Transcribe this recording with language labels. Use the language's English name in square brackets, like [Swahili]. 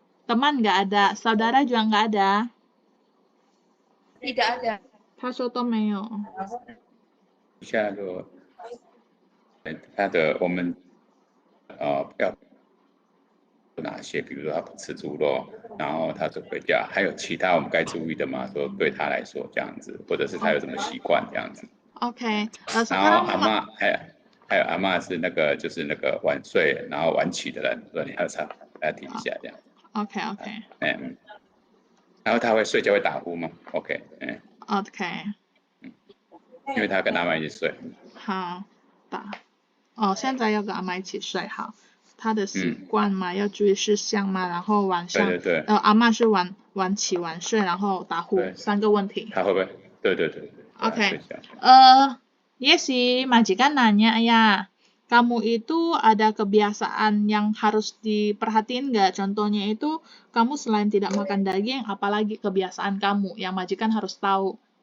[Indonesian] Teman nggak ada, saudara juga nggak ada. Tidak ada. [Chinese] 他说都没有。一下就他的我们要哪些？比如说他不吃猪肉，然后他就回家，还有其他我们该注意的吗？说对他来说这样子，或者是他有什么习惯这样子。 OK. 然后阿嬷还有阿嬷是那个就是那个晚睡然后晚起的人，说你要听一下这样。 OK. 然后他会睡觉会打呼吗 ？OK. OK. 因为他跟阿嬷一起睡。好，现在要跟阿嬷一起睡，好。他的习惯嘛，要注意事项嘛，然后晚上，对，阿嬷是晚起晚睡，然后打呼，3个问题。他会不会？对。 OK. [Indonesian] Yesi, majikan nanya ya, kamu itu ada kebiasaan yang harus diperhatiin nggak? Contohnya itu, kamu selain tidak makan daging, apalagi kebiasaan kamu yang majikan harus tahu?